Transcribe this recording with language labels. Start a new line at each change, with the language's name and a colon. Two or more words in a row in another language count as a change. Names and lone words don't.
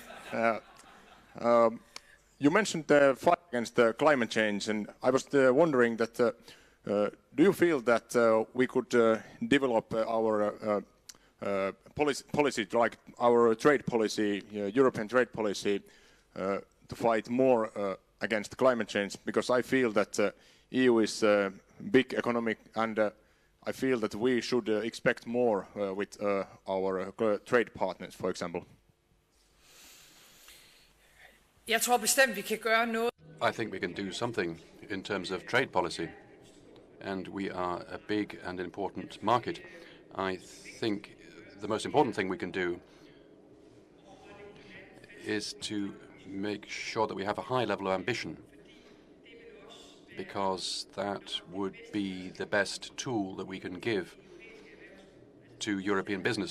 English: You mentioned the fight against climate change, and I was wondering that do you feel that we could develop our policy, like our trade policy, European trade policy, to fight more against climate change? Because I feel that EU is a big economic, and I feel that we should expect more with our trade partners, for example.
Danish: Jeg tror bestemt, vi kan gøre noget.
English: I think we can do something in terms of trade policy, and we are a big and important market. I think the most important thing we can do is to make sure that we have a high level of ambition, because that would be the best tool that we can give to European business.